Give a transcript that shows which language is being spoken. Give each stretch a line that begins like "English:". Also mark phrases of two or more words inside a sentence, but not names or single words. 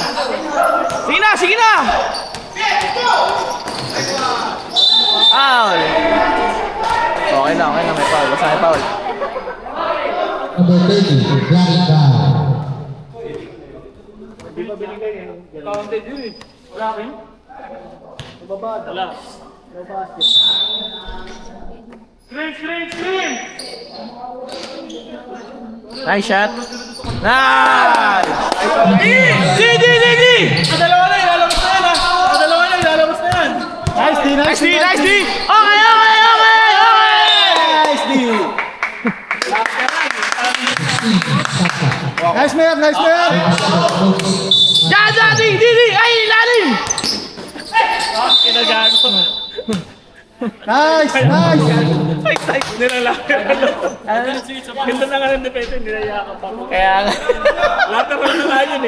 Filipino: Sige na! Foul! Okay lang, may foul. Basta may foul.
English: Number 30, Black Ball.
Filipino: Counted yun eh. Wala rin? Wala. Screen!
English: Nice shot. Nice!
Filipino: Di! Dalawa na, ilalabas na yan.
English: Nice D! Nice D! Okay! Nice D! Nice Mer!
Filipino: Diyan! Di! Ay, ilalim! Kinagago. Nice! Ay, nilalaki. Ganda na nga ng depende, nilayakap ako. Kaya nga. Lateral na nga yun eh.